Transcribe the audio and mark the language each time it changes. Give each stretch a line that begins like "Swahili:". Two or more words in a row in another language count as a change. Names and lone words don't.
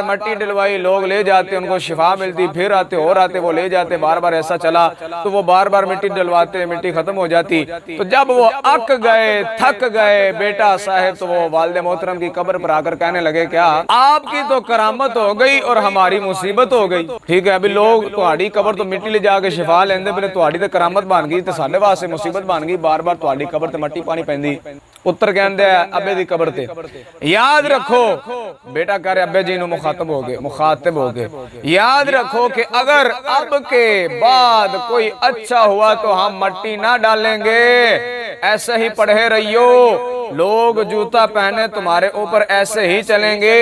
Urdu: مٹی ڈلوائی، لوگ لے جاتے ان کو شفا ملتی، پھر آتے اور آتے وہ لے جاتے، بار بار ایسا چلا تو وہ بار بار مٹی ڈلواتے، مٹی ختم ہو جاتی، تو جب وہ اک گئے تھک گئے بیٹا صاحب تو وہ والد محترم کی قبر پر آ کر کہنے لگے کیا آپ کی تو کرامت ہو گئی اور ہماری مصیبت ہو
Punjabi: گئی، ٹھیک ہے ابھی لوگ تہاڈی قبر تو مٹی لے جا کے شفا لیندے پھر تہاڈی تے کرامت بن گئی تے ساڈے واسطے مصیبت بن گئی، بار بار تہاڈی قبر تے مٹی پانی پیندی، پتر کہندے ابے دی قبر تے
Urdu: یاد رکھو، بیٹا کہہ رہے ابے جی نو مخاطب ہو گئے، یاد رکھو کہ اگر اب کے بعد کوئی اچھا ہوا تو ہم مٹی نہ ڈالیں گے، ایسے ہی پڑھے رہیو، لوگ جوتا پہنے تمہارے اوپر ایسے ہی چلیں گے۔